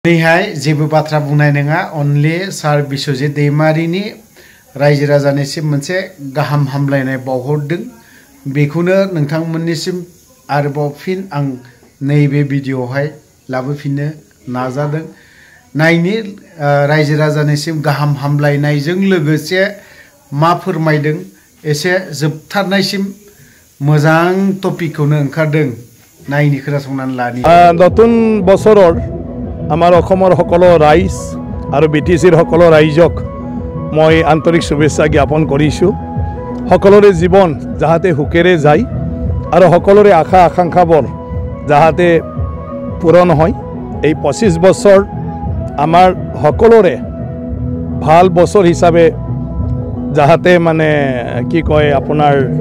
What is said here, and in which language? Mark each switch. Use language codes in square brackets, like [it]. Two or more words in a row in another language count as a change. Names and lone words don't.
[brx] दिनैहाय जेबो बाथ्रा बुंनाय नङा अनलि सार बिश्वजित दैमारिनि रायजो राजानिसिम मोनसे गाहाम हामलायनाय बावहरदों बेखौनो नोंथांमोननिसिम आरोबाव फिन आं नैबे भिडिअआवहाय लाबोफिननो नाजादों नायनि रायजो राजानिसिम गाहाम हामलायनायजों लोगोसे मा फोरमायदों एसे जोबथारनायसिम मोजां टपिकखौनो ओंखारदों नायनि खोनासंनानै लानि [as] नতুन बছৰৰ আমাৰ অসমৰ সকলো ৰাইজ আৰু বিটিচিৰ সকলো ৰাইজক মই আন্তৰিক শুভেচ্ছা জ্ঞাপন কৰিছোঁ সকলোৰে জীৱন যাহাতে হুকেৰে যায় আৰু সকলোৰে আশা আকাংক্ষাবোৰ যাহাতে পূৰণ হয় এই 25 বছৰ আমাৰ সকলোৰে ভাল বছৰ হিচাপে যাহাতে মানে কি কয় আপোনাৰ